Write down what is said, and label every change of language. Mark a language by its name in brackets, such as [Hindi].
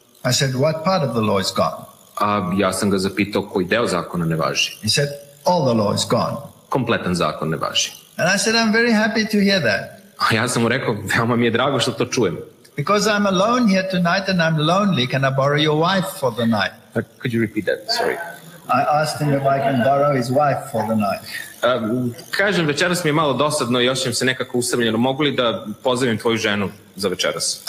[English] I said, what part of the law is gone? [Serbian] A ja sam ga zapitao koji deo zakona ne važi. [English] He said, all the law is gone. [Serbian] Kompletan zakon ne važi. [English] And I said, I'm very happy to hear that. [Serbian] A ja sam mu rekao, veoma mi je drago što to čujem. [English] Because I'm alone here tonight and I'm lonely, can I borrow your wife for the night? Could you repeat that? Sorry. I asked him if I can borrow his wife for the night. [Serbian] Kažem, večeras mi je malo dosadno i osjećam se nekako usamljeno. Mogu li da pozovem tvoju ženu za večeras?